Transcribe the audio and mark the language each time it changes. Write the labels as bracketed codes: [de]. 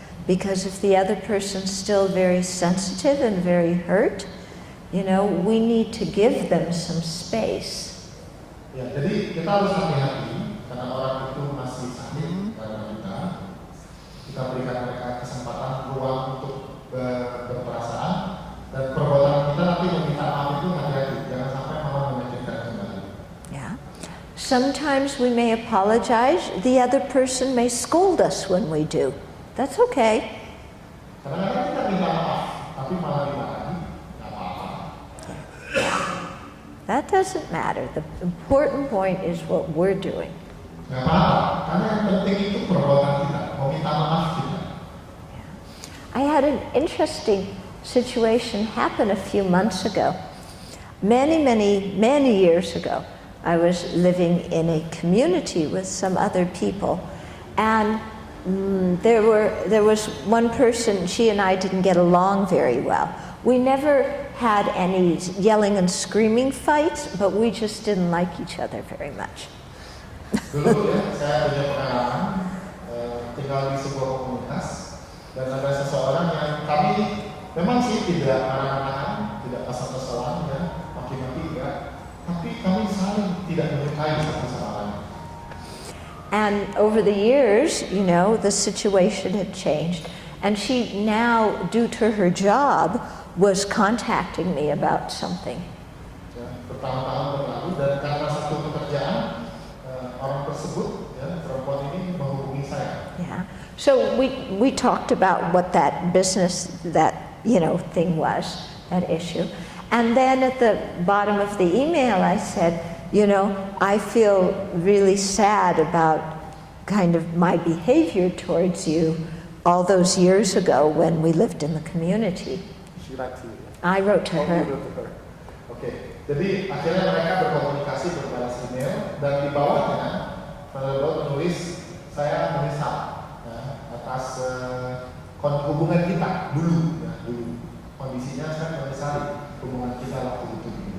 [en] Because if the other person's still very sensitive and very hurt, you know, we need to give them some space. [id] Ya, jadi kita harus hati-hati karena orang itu masih sakit karena kita berikan mereka kesempatan ruang untuk berperasaan dan perbuatan kita nanti meminta maaf itu hati-hati, jangan sampai malah menyakitkan kembali. [en] Yeah. Sometimes we may apologize, the other person may scold us when we do. That's okay. [id] Kadang-kadang kita minta maaf, tapi malah dimarahi, nggak apa-apa. [en] That doesn't matter. The important point is what we're doing. [id] Nggak apa-apa, karena yang penting itu perbuatan kita, meminta maaf kita. [en] I had an interesting situation happen a few months ago. Many years ago, I was living in a community with some other people, and there was one person, she and I didn't get along very well. We never had any yelling and screaming fights, but we just didn't like each other very much. [id] Dulu ya, saya punya pengalaman tinggal di sebuah komunitas dan ada seseorang yang kami memang sih tidak marah-marahan, tidak kesal-kesalan ya, maki-maki enggak, tapi kami saling tidak menyukai satu sama lain. [en] And over the years, you know, the situation had changed, and she now, due to her job, was contacting me about something. [id] Ya, bertahun-tahun berlalu dan karena satu pekerjaan orang tersebut, ya, perempuan ini menghubungi saya. [en] Yeah. So we talked about what that business, that, you know, thing was, that issue. And then at the bottom of the email I said, you know, I feel really sad about kind of my behavior towards you all those years ago when we lived in the community. She wrote to you. I wrote to Oh, her. you wrote to her. [id] Oke, jadi akhirnya mereka berkomunikasi berbalas email dan di bawahnya Fernando menulis saya menyesal ya, atas hubungan kita dulu, ya, dulu kondisinya saya menyesali hubungan kita waktu itu.